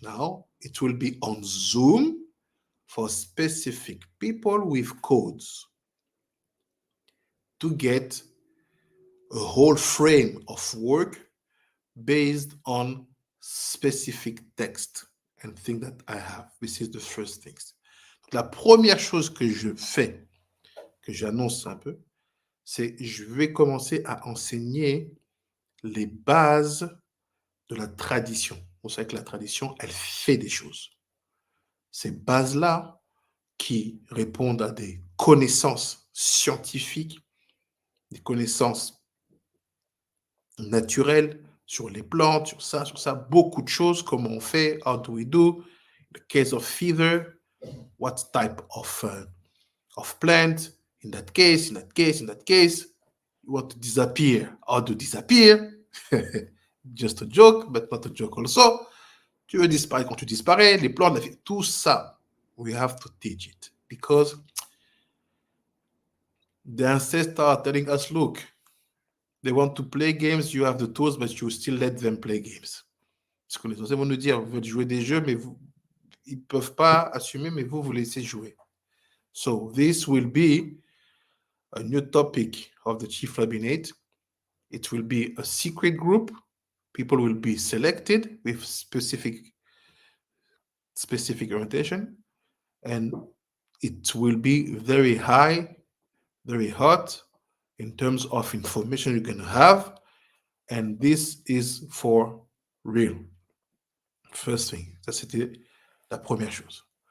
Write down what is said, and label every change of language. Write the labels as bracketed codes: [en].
[en] Now, it will be on Zoom for specific people with codes to get a whole frame of work based on specific text and things that I have. This is the first things. [fr] La première chose que je fais, que j'annonce un peu, c'est je vais commencer à enseigner les bases de la tradition. Vous savez que la tradition, elle fait des choses. Ces bases-là qui répondent à des connaissances scientifiques, des connaissances naturelles sur les plantes, sur ça, beaucoup de choses, comment on fait, [en] how do we do, the case of fever, what type of plant, in that case, you want to disappear, how to disappear, just a joke, but not a joke also. [fr] Tu veux disparaître quand tu disparais, les plantes, tout ça, [en] we have to teach it, because The ancestors are telling us, look, they want to play games, you have the tools, but you still let them play games. [fr] Ce que les anciens vont nous dire, vous veulent jouer des jeux, mais ils ne peuvent pas assumer, mais vous laissez jouer. [en] So this will be a new topic of the Chief Rabbinate. It will be a secret group. People will be selected with specific orientation, and it will be very high, very hot in terms of information you're going to have, and this is for real. First thing, [fr] ça c'était la première chose.